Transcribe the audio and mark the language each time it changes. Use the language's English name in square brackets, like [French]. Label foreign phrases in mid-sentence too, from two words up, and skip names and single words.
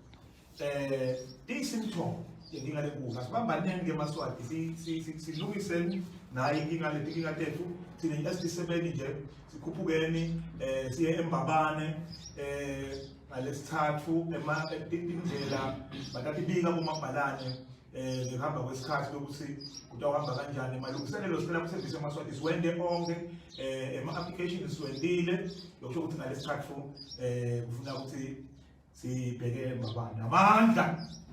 [Swati] ti-symptom yenkinga lenkulu asibabanenge emaswati silungiseni nayo letinkinga tethu thina i-SD7 nje sikhuphukeni siye eMbabane ngalesithathu indlela batatibika kumabhalane ngihamba kwesikhathi lokuthi kutawuhamba kanjani malungiselelo sicela kusebenzisa amaswati siwende onke ama-applications siwendile lokusho ukuthi ngalesithathu kufuna ukuthi sibheke eMbabane amandla.